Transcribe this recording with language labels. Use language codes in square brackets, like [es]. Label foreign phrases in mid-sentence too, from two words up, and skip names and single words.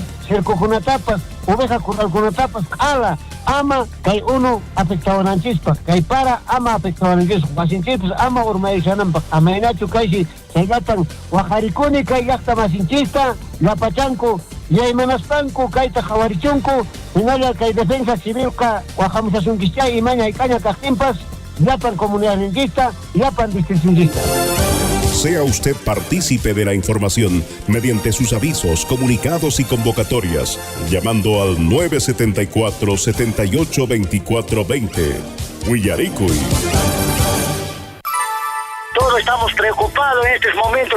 [qu] cercokunatapas, oveja kuralkunatapas, ala, ama kay uno afectawananchikpa, kay para ama afectawananchikpa, masinchikpas ama urmayushananpaq, amainachu kaysi sayatan wajarikuni kay llaqta masinchikta, llapachanku, yaymanaspanku kayta qawarichunku, hinalla kay defensa civilka wajamushasunkischa imaña ikaña kaqtinpas, llapan comunidadninchikta, llapan distritunchikta. [es] Sea usted partícipe de la información mediante sus avisos, comunicados y convocatorias, llamando al 974-782420. [qu] Guillaricui. [es] Todos estamos preocupados en estos momentos.